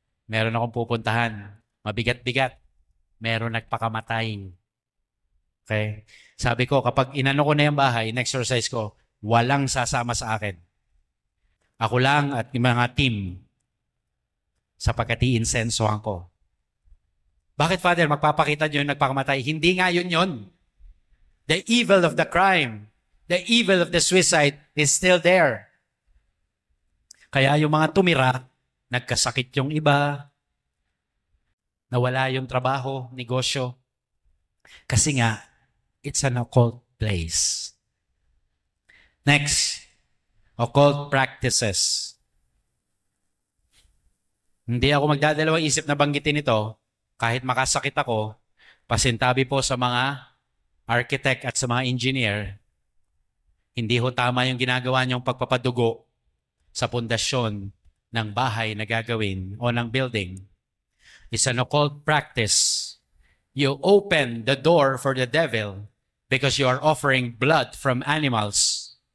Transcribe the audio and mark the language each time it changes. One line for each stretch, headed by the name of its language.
Filipino: Meron akong pupuntahan. Mabigat-bigat. Meron nagpakamatay. Okay? Sabi ko, kapag inano ko na yung bahay, in-exercise ko, walang sasama sa akin. Ako lang at yung mga team sapagkat i-insensohan ko. Bakit, Father? Magpapakita nyo yung nagpakamatay? Hindi nga yun yun.
English: The evil of the crime, the evil of the suicide is still there.
Filipino: Kaya yung mga tumira, nagkasakit yung iba, nawala yung trabaho, negosyo. Kasi nga,
English: it's an occult place. Next, occult practices.
Filipino: Hindi ako magdadalawang isip na banggitin ito. Kahit makasakit ako, pasintabi po sa mga architect at sa mga engineer, hindi ho tama yung ginagawa niyong pagpapadugo sa pundasyon ng bahay na gagawin o ng building.
English: It's an occult practice. You open the door for the devil because you are offering blood from animals.